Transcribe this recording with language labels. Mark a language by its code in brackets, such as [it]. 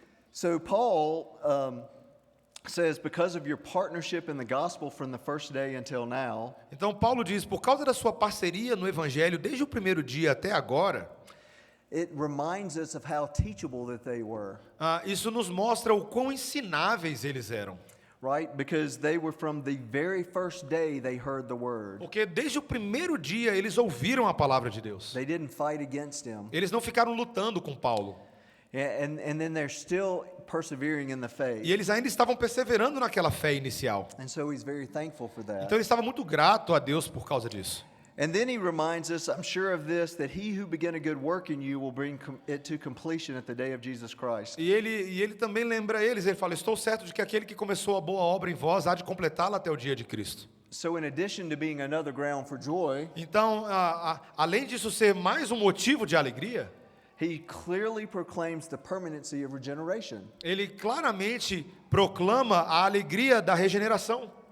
[en] So Paul says, because of your partnership in the gospel from the first day until now, [pt] Então Paulo diz, por causa da sua parceria no evangelho desde o primeiro dia até agora, [en] it reminds us of how teachable that they were, [pt] isso nos mostra o quão ensináveis eles eram. [en] right? Because they were from the very first day they heard the word. [pt] Porque desde o primeiro dia eles ouviram a palavra de Deus. [en] They didn't fight against him. [pt] Eles não ficaram lutando com Paulo. [en] And then they're still persevering in the faith. [pt] E eles ainda estavam perseverando naquela fé inicial. [en] And so he's very thankful for that. [pt] Então ele estava muito grato a Deus por causa disso. [en] And then he reminds us, I'm sure of this, that he who began a good work in you will bring it to completion at the day of Jesus Christ. [pt] E ele também lembra eles, ele fala, estou certo de que aquele que começou a boa obra em vós há de completá-la até o dia de Cristo. [en] So in addition to being another ground for joy, [pt] Então, além disso ser mais um motivo de alegria, [en] he clearly proclaims the permanency of regeneration. [pt] ele claramente proclama a alegria da regeneração.